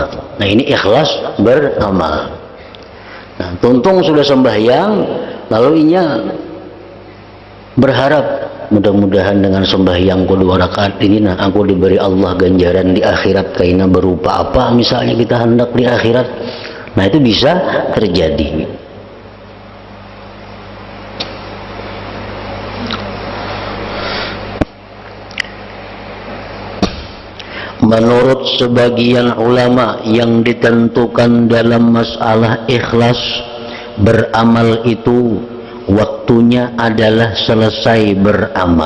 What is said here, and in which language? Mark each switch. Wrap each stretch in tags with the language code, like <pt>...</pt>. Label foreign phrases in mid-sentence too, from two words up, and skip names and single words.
<id>Nah ini ikhlas beramal. Nah tuntung sudah sembahyang, lalu ia berharap mudah-mudahan dengan sembahyangku 2 rakaat ini nah aku diberi Allah ganjaran di akhirat, kaina berupa apa misalnya kita hendak di akhirat. Nah itu bisa terjadi. Menurut sebagian ulama yang ditentukan dalam masalah ikhlas beramal itu waktunya adalah selesai beramal.</id>